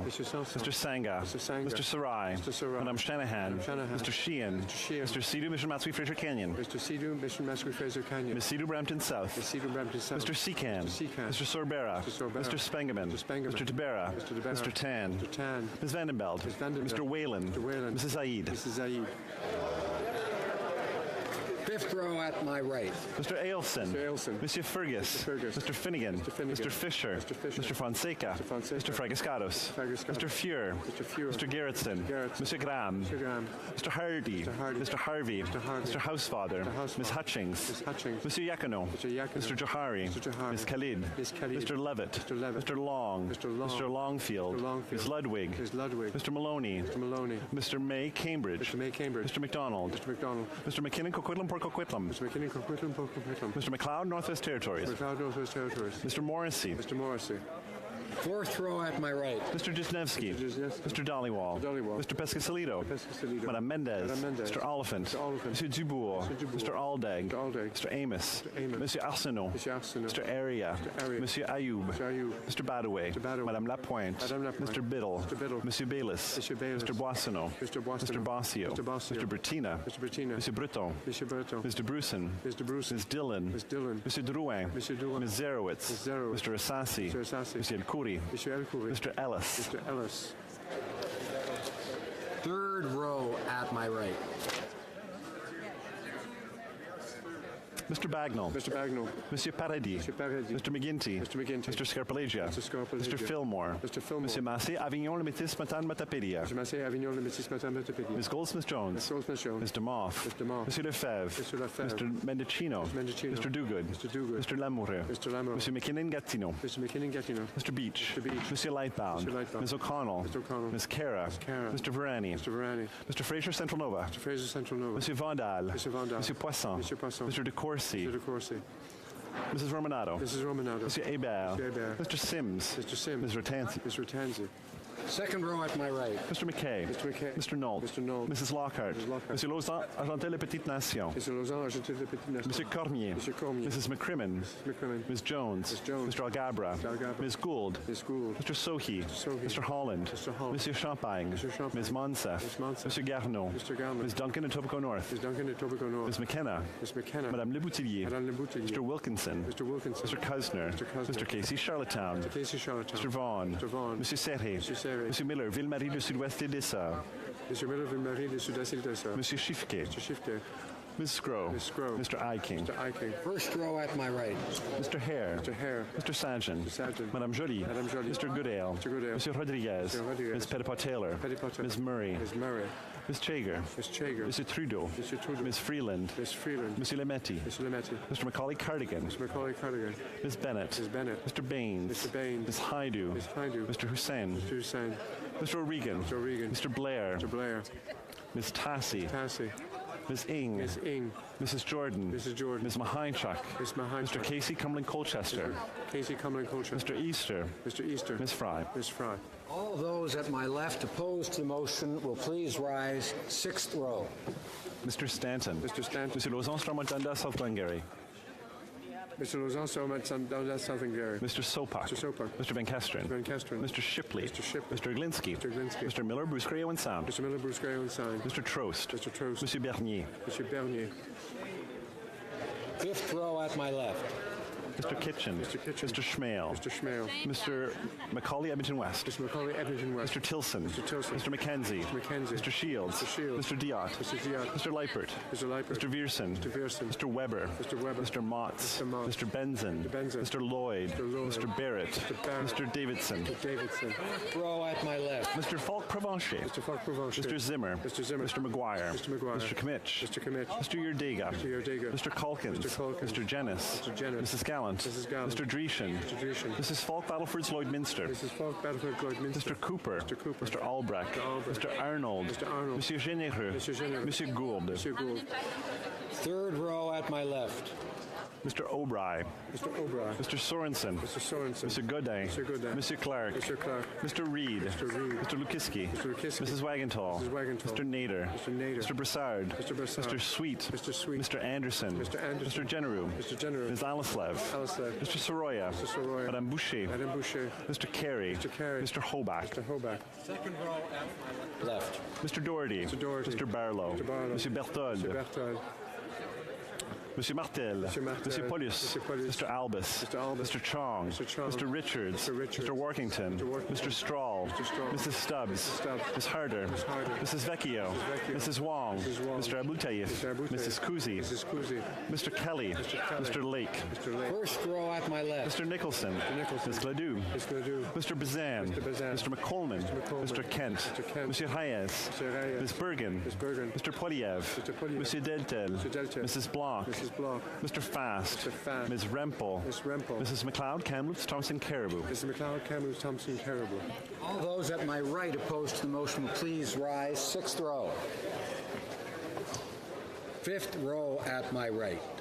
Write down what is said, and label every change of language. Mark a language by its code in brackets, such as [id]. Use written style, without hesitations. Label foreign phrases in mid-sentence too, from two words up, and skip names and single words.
[en] Monsieur Sanson. Mr. Sanga. Mr. Sanga. Mr. Sarai. Mr. Sarai. Madame Shanahan. Madame Shanahan. Mr. Sheehan. Mr. Sheehan. Mr. Sidhu, Mission Matsui Fraser Canyon. Mr. Sidhu, Mission Matsui Fraser Canyon. Ms. Sidhu Brampton South. Ms. Sidhu Brampton South. Mr. Secan. Mr. Secan. Mr. Sorbera. Mr. Sorbera. Mr. Spengeman. Mr. Spengeman. Mr. Tibera. Mr. Tibera. Mr. Tan. Mr. Tan. Ms. Vandenbeld. Ms. Vandenbeld. Mr. Whalen. Mr. Whalen. Mrs. Zaid. Mrs. Zaid. Fifth row at my right. Mr. Ailson. Mr. Ailson. Monsieur Fergus. Mr. Fergus. Mr. Finnegan. Mr. Finnegan. Mr. Fisher. Mr. Fisher. Mr. Fonseca. Mr. Fonseca. Mr. Fragascados. Fragascados. Mr. Fuhr. Mr. Fuhr. Mr. Gerritsen. Gerritsen. Mr. Graham. Mr. Graham. Mr. Hardy. Mr. Hardy. Mr. Harvey. Mr. Harvey. Mr. Housefather. Mr. Housefather. Ms. Hutchings. Ms. Hutchings. Mr. Yacono. Mr. Yacono. Mr. Johari. Mr. Johari. Ms. Khalid. Ms. Khalid. Mr. Levitt. Mr. Levitt. Mr. Long. Mr. Long. Mr. Longfield. Mr. Longfield. Ms. Ludwig. Ms. Ludwig. Mr. Maloney. Mr. Maloney. Mr. May Cambridge. Mr. May Cambridge. Mr. McDonald. Mr. McDonald. Mr. McKinnon Coquitlam Port Coquitlam. Mr. McKinney, Coquitlam, Coquitlam. Mr. McLeod Northwest Territories. McLeod, Northwest Territories. Mr. Morrissey. Mr. Morrissey. Fourth row at my right. Mr. Jesnevsky. Mr. Jesnevsky. Mr. Dollywall. Mr. Dollywall. Mr. Pescasolido. Pescasolido. Madame Mendez. Madame Mendez. Mr. Oliphant. Mr. Oliphant. Mr. Dubourg. Mr. Dubourg. Mr. Aldag. Mr. Aldag. Mr. Amos. Mr. Amos. Monsieur Arsenault. Monsieur Arsenault. Mr. Area. Mr. Area. Monsieur Ayoub. Mr. Ayoub. Mr. Badaway. Mr. Badaway. Madame Lapointe. Madame Lapointe. Mr. Biddle. Mr. Biddle. Monsieur Bayless. Monsieur Bayless. Mr. Boissonneau. Mr. Boissonneau. Mr. Bossio. Mr. Bossio. Mr. Bertina. Mr. Bertina. Monsieur Breton. Monsieur Berto. Mr. Bruson. Mr. Bruce. Ms. Dillon. Ms. Dillon. Monsieur Drouin. Monsieur Drouin. Ms. Zerowitz. Ms. Zerowitz. Mr. Asasi. Mr. Asasi. Monsieur El Khoury. Monsieur El Khoury. Mr. Ellis. Mr. Ellis. Third row at my right. Mr. Bagnall. Mr. Bagnall. Monsieur Paradis. Monsieur Paradis. Mr. McGinty. Mr. McGinty. Mr. Scarpalagia. Mr. Scarpalagia. Mr. Fillmore. Mr. Fillmore. Monsieur Massé, Avignon, Le Métis, Matane, Matapédia. Mr. Massé, Avignon, Le Métis, Matane, Matapédia. Ms. Goldsmith-Jones. Ms. Goldsmith-Jones. Mr. Moff. Mr. Moff. Monsieur Lefebvre. Mr. Lefebvre. Mr. Mendocino. Mr. Mendocino. Mr. Duguid. Mr. Duguid. Mr. Lamoureux. Mr. Lamoureux. Monsieur McKinnon-Gatineau. Mr. McKinnon-Gatineau. Mr. Beach. Mr. Beach. Monsieur Lightbound. Mr. Lightbound. Ms. O'Connell. Mr. O'Connell. Ms. Cara. Ms. Cara. Mr. Verani. Mr. Verani. Mr. Fraser, Central Nova. Mr. Fraser, Central Nova. Monsieur Vandal. Monsieur Vandal. Monsieur Poisson. Monsieur Poisson. Mr. De Courcy. Mr. De Courcy. Mrs. Romanado. Mrs. Romanado. Monsieur Hebert. Monsieur Hebert. Mr. Sims. Mr. Sims. Ms. Ratanzi. Mr. Ratanzi. Second row at my right. Mr. McKay. Mr. McKay. Mr. Knoll. Mr. Knoll. Mrs. Lockhart. Mrs. Lockhart. Monsieur Lausanne, Argentel, Les Petites Nations. Mr. Lausanne, Argentil, Le Petit Nation. Monsieur Cormier. Monsieur Cormier. Mrs. McCrimmon. Mrs. McCrimmon. Ms. Jones. Ms. Jones. Mr. Algabra. Mr. Algabra. Ms. Gould. Ms. Gould. Mr. Sohi. Mr. Sohi. Mr. Holland. Mr. Holland. Monsieur Champagne. Mr. Champagne. Ms. Monsef. Ms. Monsef. Monsieur Garneau. Mr. Garneau. Ms. Duncan and Tobico North. Ms. Duncan and Tobico North. Ms. McKenna. Ms. McKenna. Madame Leboutillier. Madame Leboutillier. Mr. Wilkinson. Mr. Wilkinson. Mr. Cusner. Mr. Cusner. Mr. Casey Charlottetown. Mr. Casey Charlottetown. Mr. Vaughan. Mr. Vaughan. Monsieur Serré. Monsieur Serré. Monsieur Miller, Ville-Marie du Sud-Ouest et Dessau. Monsieur Miller, Ville-Marie, de Sud-Est et Dessau. Monsieur Chiffquet. Mr. Shifter. Ms. Scrow. Ms. Scrow. Mr. Iking. Mr. Iking. First row at my right. Mr. Hare. Mr. Hare. Mr. Sajan. Mr. Sajan. Madame Joly. Madame Joly. Mr. Goodale. Mr. Goodale. Monsieur Rodriguez. Mr. Rodriguez. Ms. Petitpas-Taylor. Petitpas-Taylor. Ms. Murray. Ms. Murray. Ms. Chager. Ms. Chager. Mr. Trudeau. Mr. Trudeau. Ms. Freeland. Ms. Freeland. Monsieur Lemetti. Mr. Lemetti. Mr. Macaulay Cardigan. Mr. Macaulay Cardigan. Ms. Bennett. Ms. Bennett. Mr. Baines. Mr. Baines. Ms. Haidu. Ms. Haidu. Mr. Hussain. Mr. Hussain. Mr. O'Regan. Mr. O'Regan. Mr. Blair. Mr. Blair. Ms. Tassi. Tassi. Ms. Ing. Ms. Ing. Mrs. Jordan. Mrs. Jordan. Ms. Mahinchuk. Ms. Mahinchuk. Mr. Casey Cumberland-Colchester. Casey Cumberland-Colchester. Mr. Easter. Mr. Easter. Ms. Fry. Ms. Fry. All those at my left opposed to the motion will please rise. Sixth row. Mr. Stanton. Mr. Stanton. Monsieur Lauzon, Stormont-Dundas, South Glengarry. Mr. Lauzon, Stormont-Dundas, South Glengarry. Mr. Sopak. Mr. Sopak. Mr. Van Kesteren. Mr. Van Kesteren. Mr. Shipley. Mr. Shipley. Mr. Glinsky. Mr. Glinsky. Mr. Miller, Bruce Gray, Owen Sound. Mr. Miller, Bruce Gray, Owen Sound. Mr. Trost. Mr. Trost. Monsieur Bernier. Monsieur Bernier. Fifth row at my left. Mr. Kitchen. Mr. Kitchen. Mr. Schmale. Mr. Schmale. Mr. Macaulay, Edmonton West. Mr. Macaulay, Edmonton West. Mr. Tilson. Mr. Tilson. Mr. McKenzie. Mr. McKenzie. Mr. Shields. Mr. Shields. Mr. Diot. Mr. Diot. Mr. Leipert. Mr. Leipert. Mr. Vierson. Mr. Vierson. Mr. Weber. Mr. Weber. Mr. Motz. Mr. Motz. Mr. Benson. Mr. Benson. Mr. Lloyd. Mr. Lloyd. Mr. Barrett. Mr. Barrett. Mr. Davidson. Mr. Davidson. Row at my left. Mr. Falk Provencher. Mr. Falk Provencher. Mr. Zimmer. Mr. Zimmer. Mr. McGuire. Mr. McGuire. Mr. Kimmich. Mr. Kimmich. Mr. Yerdega. Mr. Yerdega. Mr. Calkins. Mr. Calkins. Mr. Jennis. Mr. Jennis. Mrs. Gallant. Mrs. Gallant. Mr. Dreeshen. Mr. Dreeshen. Mrs. Falk Battleford's Lloydminster. Mrs. Falk Battleford Lloydminster. Mr. Cooper. Mr. Cooper. Mr. Albrecht. Mr. Albrecht. Mr. Arnold. Mr. Arnold. Monsieur Généreux. Monsieur Généreux. Monsieur Gould. Monsieur Gould. Third row at my left. Mr. O'Brien. Mr. O'Brien. Mr. Sorensen. Mr. Sorensen. Mr. Godin. Mr. Godin. Monsieur Clark. Mr. Clark. Mr. Reed. Mr. Reed. Mr. Lukiski. Mr. Lukiski. Mrs. Wagenthal. Mrs. Wagenthal. Mr. Nader. Mr. Nader. Mr. Broussard. Mr. Broussard. Mr. Sweet. Mr. Sweet. Mr. Anderson. Mr. Anderson. Mr. Generou. Mr. Generou. Ms. Alislev. Alislev. Mr. Soroya. Mr. Soroya. Madame Boucher. Madame Boucher. Mr. Carey. Mr. Carey. Mr. Hobach. Mr. Hobach. Second row at my left. Mr. Doherty. Mr. Doherty. Mr. Barlow. Mr. Barlow. Monsieur Berthold. Mr. Berthold. Monsieur Martel. Monsieur Martel. Monsieur Paulus. Mr. Paulus. Mr. Albus. Mr. Albus. Mr. Chong. Mr. Chong. Mr. Richards. Mr. Richards. Mr. Workington. Mr. Workington. Mr. Strahl. Mr. Strahl. Mrs. Stubbs. Mrs. Stubbs. Ms. Harder. Ms. Harder. Mrs. Vecchio. Mrs. Vecchio. Mrs. Wong. Mrs. Wong. Mr. Abutayev. Mr. Abutayev. Mrs. Kuzi. Mrs. Kuzi. Mr. Kelly. Mr. Kelly. Mr. Lake. Mr. Lake. First row at my left. Mr. Nicholson. Mr. Nicholson. Ms. Ledoux. Ms. Ledoux. Mr. Bazan. Mr. Bazan. Mr. McColeman. Mr. McColeman. Mr. Kent. Mr. Kent. Monsieur Hayes. Mr. Reyes. Ms. Bergen. Ms. Bergen. Mr. Poliev. Mr. Poliev. Monsieur Deltel. Mr. Deltel. Mrs. Block. Mrs. Block. Mr. Fast. Mr. Fast. Ms. Rempel. Ms. Rempel. Mrs. McLeod, Kamloops, Thompson, Caribou. Mr. McLeod, Kamloops, Thompson, Caribou. All those at my right opposed to the motion will please rise. Sixth row. Fifth row at my right.